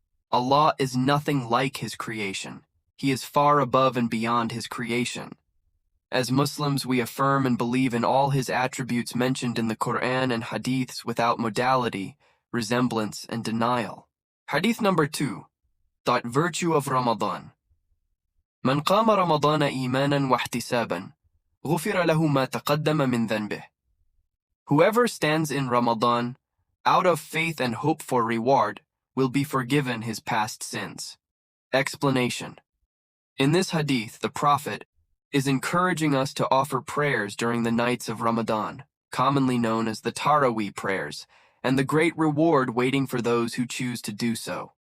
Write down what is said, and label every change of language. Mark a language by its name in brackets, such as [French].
[English] Allah is nothing like His creation. He is far above and beyond His creation. As Muslims, we affirm and believe in all His attributes mentioned in the Quran and hadiths without modality, resemblance, and denial. Hadith number 2. Virtue of Ramadan. [Arabic] من قام رمضان إيمانا واحتسابا غفر له ما تقدم من ذنبه. [English] Whoever stands in Ramadan out of faith and hope for reward will be forgiven his past sins. Explanation. In this hadith, the Prophet is encouraging us to offer prayers during the nights of Ramadan, commonly known as the Taraweeh prayers, and the great reward waiting for those who choose to do so.